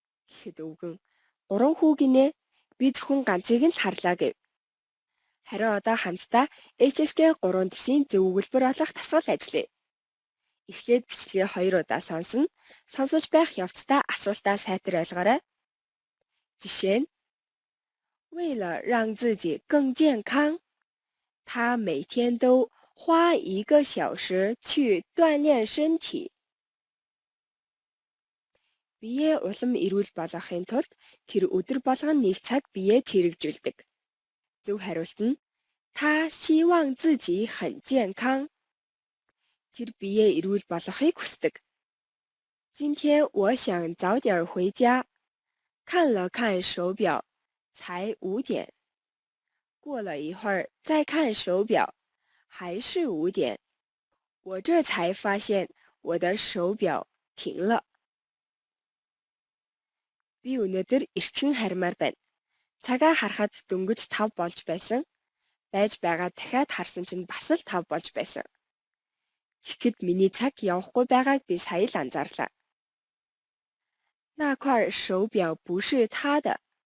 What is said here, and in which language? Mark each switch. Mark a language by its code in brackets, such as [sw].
[mn] гэхэд өвгөн "Гурван хүү гинэ. Би зөвхөн ганцыг нь л харлаа" гэв. Харин одоо хамтдаа HSK 3 тесийн зөв өгүүлбэр олох тасгал ажиллая. Эхлээд бичлэгээ 2 удаа сонсно. Сонсож байх явцдаа асуултаа сайтар ойлгоорой. Жишээ нь: [zh] 为了让自己更健康，他每天都花1个小时去锻炼身体. [mn] Биеэ улам эрүүл болгохын тулд тэр өдөр болгон 1 цаг биеэ чирэгжүүлдэг. Зөв хариулт нь: [zh] 他希望自己很健康. [mn] Тэр биеэ эрүүл болгохыг хүсдэг. [zh] 今天我想早点回家，看了看手表，才5点。过了一会儿再看手表，还是5点。我这才发现我的手表停了。 [mn] Би өнөөдөр эртхэн хармаар байна. Цагаа харахад дөнгөж 5 болж байсан. Байж байгаа дахиад харсан чинь бас л 5 болж байсан. Тэгэхэд миний цаг явахгүй байгааг би сая л анзаарлаа. [zh] 那块手表不是他的.